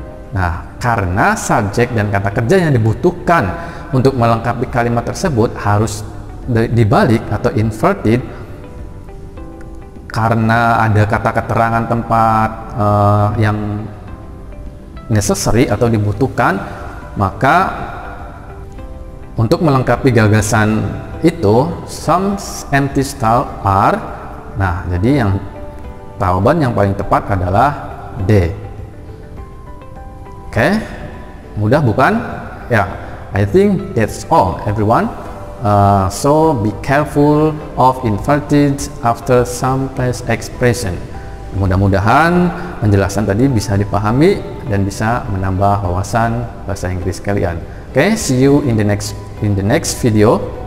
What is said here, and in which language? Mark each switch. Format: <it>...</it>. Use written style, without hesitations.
<id>Nah, karena subjek dan kata kerja yang dibutuhkan untuk melengkapi kalimat tersebut harus dibalik atau inverted, karena ada kata keterangan tempat yang necessary atau dibutuhkan, maka untuk melengkapi gagasan itu</id> <en>some empty stalls are.</en> <id>Nah, jadi yang jawaban yang paling tepat adalah D. Oke, mudah bukan?</id> <en>Ya, I think that's all everyone. So be careful of inverted after some place expression.</en> <id>Mudah-mudahan penjelasan tadi bisa dipahami dan bisa menambah wawasan bahasa Inggris kalian.</id> <en>Okay, see you in the next video.</en>